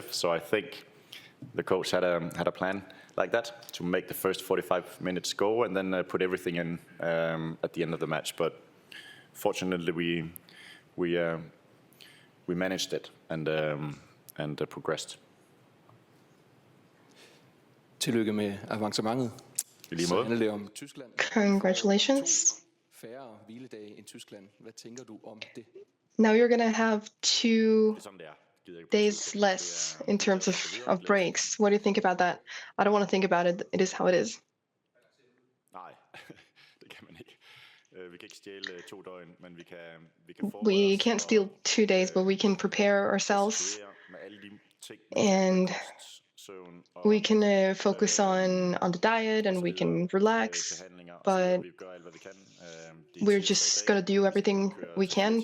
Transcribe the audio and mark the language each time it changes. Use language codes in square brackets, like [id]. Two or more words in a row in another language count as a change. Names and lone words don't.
[en] So I think the coach had a plan like that to make the first 45 minutes go and then put everything in at the end of the match. But fortunately, we managed it and progressed. [da] Tillykke med avancementet. I lige måde. Så handler det om Tyskland. [en] Congratulations. [da] Færre hviledage end Tyskland. Hvad tænker du om det? [en] Now you're going to have 2 days less in terms of breaks. What do you think about that? I don't want to think about it. It is how it is. [da] Nej, det kan man ikke. [en] We can't steal 2 days, but we can prepare ourselves, and we can focus on the diet, and we can relax. But we're just gonna do everything we can.